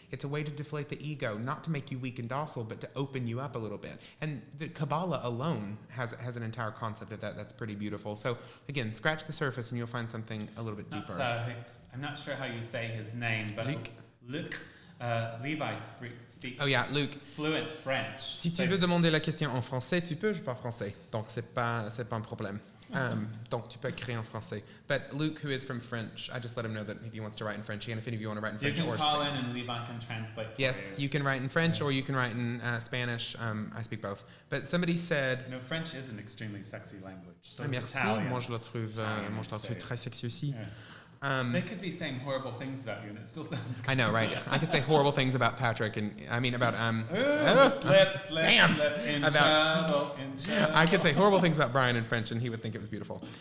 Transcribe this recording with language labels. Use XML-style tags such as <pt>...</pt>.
<en>It's a way to deflate the ego, not to make you weak and docile, but to open you up a little bit. And the Kabbalah alone has an entire concept of that that's pretty beautiful. So again, scratch the surface and you'll find something a little bit deeper. I'm not sure how you say his name, but Luke. Levi speaks fluent French.</en> <fr>Si tu veux demander la question en français, tu peux, je parle français. Donc c'est pas un problème. Donc tu peux écrire en français.</fr> <en>But Luke, who is from French, I just let him know that if he wants to write in French, and if any of you want to write in French or Spanish. You can call in and Levi can translate for you can write in French or you can write in Spanish. I speak both. But somebody said... French is an extremely sexy language. So</en> <fr>merci, moi je la trouve très sexy aussi.</fr> <en>Yeah. They could be saying horrible things about you, and it still sounds good. I know, right? I could say horrible things about Patrick, and I mean about slip, trouble. I could say horrible things about Brian in French, and he would think it was beautiful.</en>